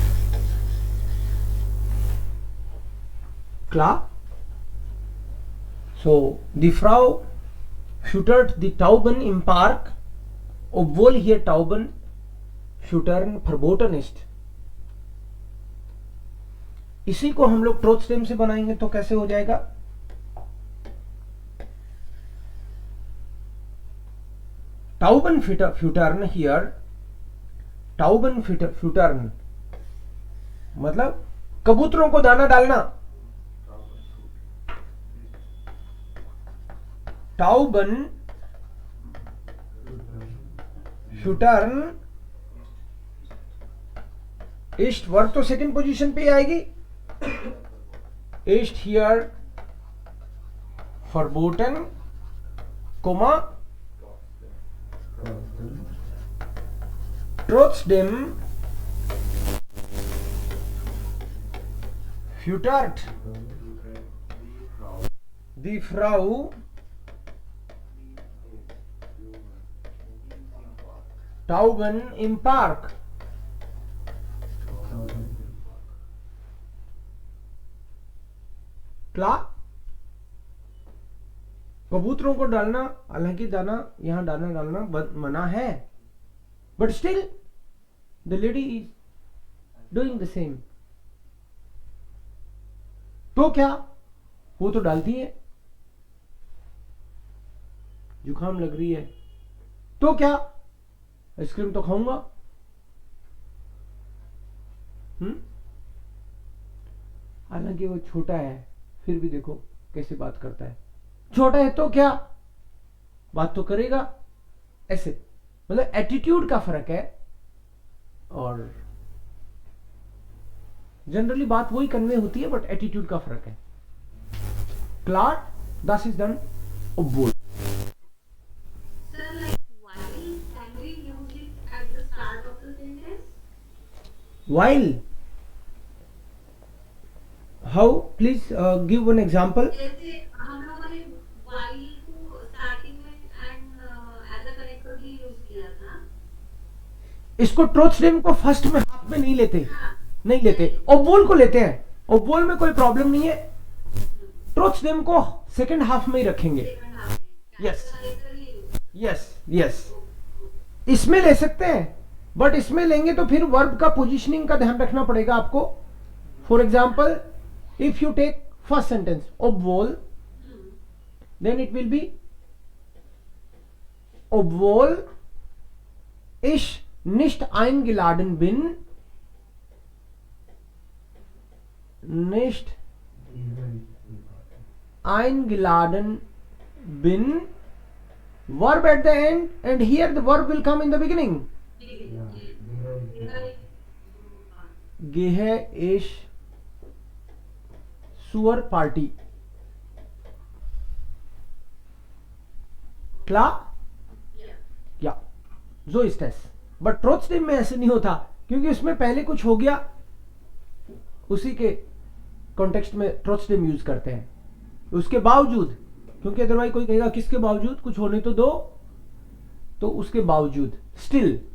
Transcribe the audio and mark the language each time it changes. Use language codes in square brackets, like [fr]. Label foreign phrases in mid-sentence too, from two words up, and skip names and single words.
[de] Klar? So die Frau füttert die Tauben im Park, obwohl hier Tauben füttern verboten ist. [hi] इसी को हम लोग ट्रोथ स्टेम से बनाएंगे तो कैसे हो जाएगा? [de] Tauben füttern hier, Tauben füttern [hi] मतलब कबूतरों को दाना डालना. [de] Tauben füttern ist [hi] वर्ब तो सेकंड पोजीशन पे आएगी. [de] Ist hier verboten, Komma, trotzdem füttert die Frau Tauben im Park. Klar? [hi] कबूतरों को डालना, हालांकि दाना यहां डालना मना है, [en] But still the lady is doing the same. [hi] तो क्या, वो तो डालती है. जुकाम लग रही है तो क्या, आइसक्रीम तो खाऊंगा. हालांकि वो छोटा है फिर भी देखो कैसे बात करता है. छोटा है तो क्या, बात तो करेगा. ऐसे मतलब एटीट्यूड का फर्क है, और जनरली बात वही कन्वे होती है बट एटीट्यूड का फर्क है. क्लार दस इज डन obwohl. [en] Sir, like while, can we use it at the start of the sentence? While, how, please give one example. [hi] जैसे हम लोगों ने while को starting में [en] and as a connector [hi] भी use किया था. इसको ट्रोथ स्टेम को फर्स्ट में हाफ में नहीं लेते, नहीं लेते. obwohl को लेते हैं. obwohl में कोई प्रॉब्लम नहीं है. ट्रोथ स्टेम को सेकंड हाफ में ही रखेंगे. [en] Yes. yes yes, [hi] इसमें ले सकते हैं, बट इसमें लेंगे तो फिर वर्ब का पोजीशनिंग का ध्यान रखना पड़ेगा आपको. [en] For example, if you take first sentence obwohl, then it will be [de] obwohl ich nicht eingeladen bin, nicht eingeladen bin, [en] verb at the end, and here the verb will come in the beginning. [de] Gehe ich zur Party. Klar? Ja. So ist es. [hi] बट ट्रोथ स्टेम में ऐसे नहीं होता, क्योंकि उसमें पहले कुछ हो गया, उसी के कॉन्टेक्स्ट में ट्रोथ स्टेम यूज करते हैं. उसके बावजूद, क्योंकि अदरवाइज कोई कहेगा किसके बावजूद, कुछ होने तो दो, तो उसके बावजूद, स्टिल.